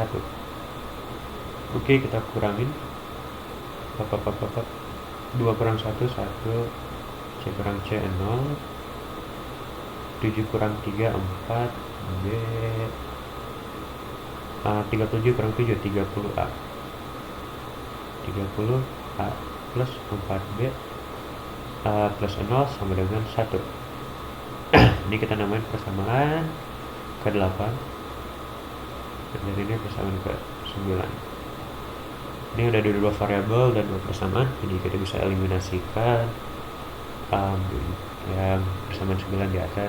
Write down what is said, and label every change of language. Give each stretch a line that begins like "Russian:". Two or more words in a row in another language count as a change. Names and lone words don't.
Indonesian: Oke, kita kurangin 2 kurang 1, 1, C kurang C 0, 7 kurang 3, 4, B 37 kurang 7, 30A 30A plus 4B plus 0 sama dengan 1. Ini kita namain persamaan ke-8 dan ini persamaan ke-9. Ini udah ada 2 variabel dan 2 persamaan, jadi kita bisa eliminasikan yang persamaan 9 di atas.